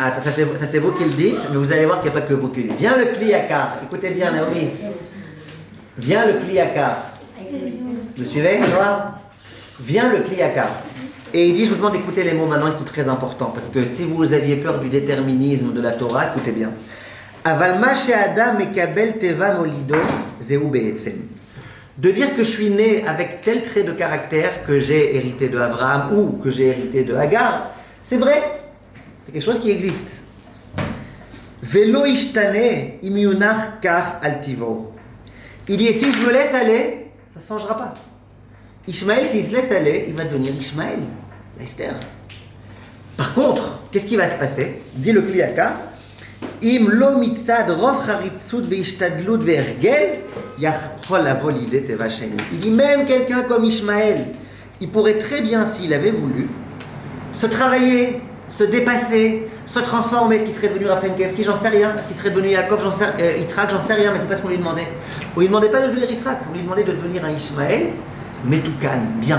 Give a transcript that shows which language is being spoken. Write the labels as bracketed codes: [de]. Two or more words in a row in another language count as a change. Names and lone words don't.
[fr] Ah, ça c'est vous qui le dites, mais vous allez voir qu'il n'y a pas que vous qui le dites. Viens le Kli Yakar. Écoutez bien, Naomi. Viens le Kli Yakar. Vous suivez, Noah? Viens le Kli Yakar. Et il dit, je vous demande d'écouter les mots maintenant, ils sont très importants, parce que si vous aviez peur du déterminisme de la Torah, écoutez bien. [he] אבל מה שאדם מקבל טבע מולידו זהו בעצם. [fr] De dire que je suis né avec tel trait de caractère que j'ai hérité de Abraham ou que j'ai hérité de Hagar, c'est vrai. C'est quelque chose qui existe. [he] ולא ישתנה אם יונח כך על טבעו. [fr] Il dit, si je me laisse aller, ça ne changera pas. Ishmaël, s'il se laisse aller, il va devenir Ishmaël, Esther. Par contre, qu'est-ce qui va se passer? Dit le [he] Kli Yakar, אם לא מצד רוב חריצות והשתדלות והרגל יכול לבוא לידי טבע שני. [fr] Il dit même quelqu'un comme Ishmaël, il pourrait très bien, s'il avait voulu, se travailler se dépasser, se transformer, est-ce qu'il serait devenu Raphaël Kevski, j'en sais rien, est-ce qu'il serait devenu Yaakov, Yitzhak, j'en sais rien, mais c'est pas ce qu'on lui demandait. On lui demandait pas de devenir Yitzhak, on lui demandait de devenir un Ishmaël, mais tout calme, bien.